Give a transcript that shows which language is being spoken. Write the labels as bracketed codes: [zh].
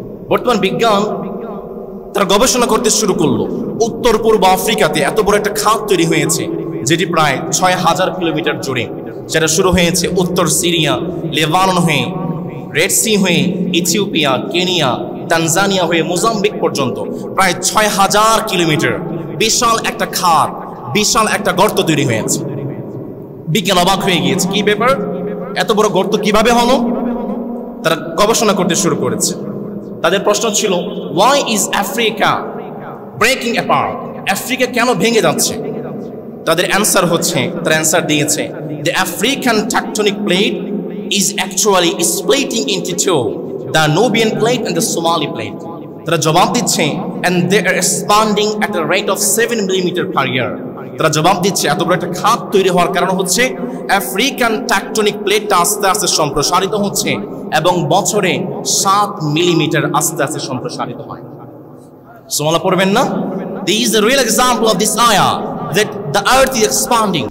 [bn] বর্তমান বিজ্ঞান তারা গবেষণা করতে শুরু করলো, উত্তর পূর্ব আফ্রিকাতে এত বড় একটা খাত তৈরি হয়েছে যেটি প্রায় 6,000 কিলোমিটার জুড়ে, যেটা শুরু হয়েছে উত্তর সিরিয়া, লেবানন হয়ে, রেড সি হয়ে, ইথিওপিয়া, কেনিয়া, তানজানিয়া হয়ে মোজাম্বিক পর্যন্ত প্রায় 6,000 কিলোমিটার বিশাল একটা খাত, বিশাল একটা গর্ত তৈরি হয়েছে। বিজ্ঞান অবাক হয়ে গিয়েছে, কি ব্যাপার, এত বড় গর্ত কিভাবে হলো? তারা গবেষণা করতে শুরু করেছে। তাদের প্রশ্ন ছিল, [en] why is Africa breaking apart? [bn] Africa কেন ভেঙে যাচ্ছে? তাদের অ্যান্সার হচ্ছে, তারা অ্যান্সার দিয়েছে, [en] the African tectonic plate is actually splitting into two, the Nubian plate and the Somali plate. [bn] তারা জবাব দিচ্ছে, [en] and they are expanding at a rate of 7 millimeter per year. [bn] তারা জবাব দিচ্ছে এত বড় একটা খাত তৈরি হওয়ার কারণ হচ্ছে আফ্রিকান টেকটনিক প্লেটটা আস্তে আস্তে সম্প্রসারিত হচ্ছে এবং বছরে 7 মিলিমিটার আস্তে আস্তে সম্প্রসারিত হয়। সুবহানাল্লাহ পড়বেন না? [en] This is the real example of this ayah that the earth is expanding.